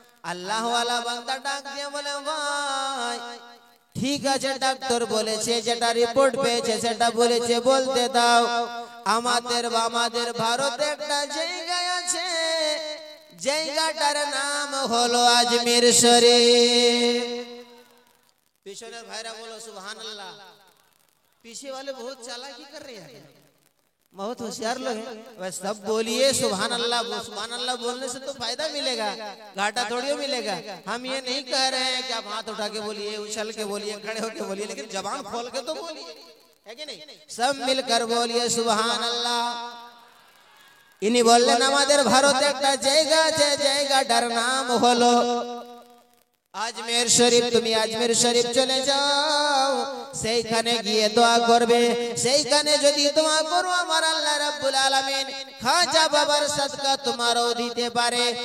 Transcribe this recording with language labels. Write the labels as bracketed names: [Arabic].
[Bangla] আল্লাহ ওয়ালা বান্দা ডাক দিয়ে বলে, ভাই ঠিক আছে, ডাক্তার বলেছে, যেটা রিপোর্ট পেয়েছে সেটা বলেছে, বলতে দাও। আমাদের ভারতে একটা জায়গা আছে, জায়গাটার নাম হলো আজমির শরীফ। পিছনের ভাইরা বলো [Hindi] सुभान अल्लाह। पीछे वाले बहुत चालाकी कर रहे हैं, बहुत होशियार लोग हैं। वह सब बोलिए सुभान अल्लाह। सुभान अल्लाह बोलने से तो फायदा मिलेगा, घाटा थोड़ी मिलेगा। हम ये नहीं कह रहे हैं कि आप हाथ उठा के बोलिए, उछल के बोलिए, खड़े होके बोलिए, लेकिन जबान खोल के तो बोलिए, है कि नहीं? सब मिलकर बोलिए सुभान अल्लाह। इन्हीं बोलने [Bangla] আমাদের ভারতে একটা জায়গা আছে, জায়গাটার নাম হলো আজমির শরীফ। তুমি আজমির শরীফ চলে যাও, সেইখানে গিয়ে দোয়া করবে। সেইখানে যদি দোয়া করো, আমার আল্লাহ রাব্বুল আলামিন খাজা বাবার সাদকা তোমারও দিতে পারে।